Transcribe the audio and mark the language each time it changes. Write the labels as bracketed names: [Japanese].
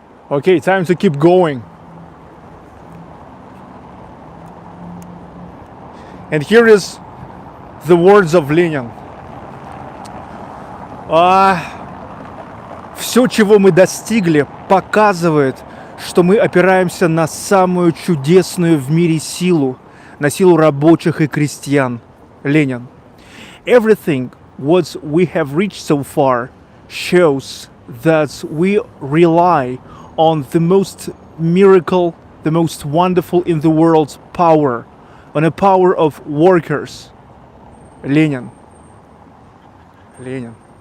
[English] Okay, time to keep going. And here is the words of Lenin. [Russian] Все, чего мы достигли, показывает, что мы опираемся на самую чудесную в мире силу, на силу рабочих и крестьян. Ленин. [English] Everything what we have reached so far shows that we rely on the most miracle, the most wonderful in the world power, on a power of workers. Lenin. Lenin.